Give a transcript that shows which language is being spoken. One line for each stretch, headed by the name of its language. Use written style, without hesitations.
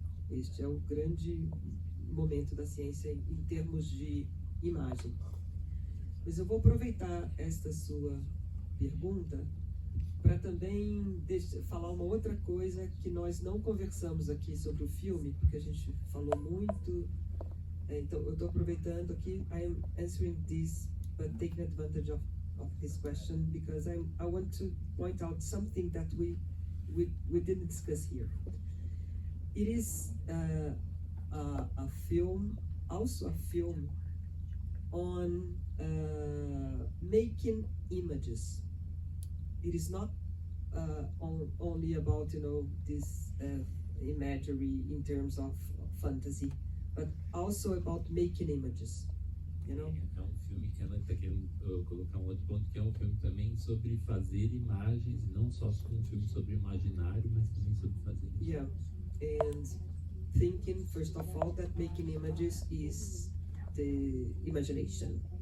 Portuguese: Este é o grande momento da ciência em termos de imagem. Mas eu vou aproveitar esta sua pergunta para também falar uma outra coisa que nós não conversamos aqui sobre o filme, porque a gente falou muito. Então, eu estou aproveitando aqui,
English: I am answering this, but taking advantage of his question, because I want to point out something that we didn't discuss here. It is a film, also a film on making images. It is not only about, this imagery in terms of fantasy, but also about making images,
Portuguese: É um filme que ela está querendo colocar um outro ponto, que é um filme também sobre fazer imagens, não só um filme sobre imaginário, mas também sobre fazer imagens.
English: Yeah, and thinking, first of all, that making images is the imagination.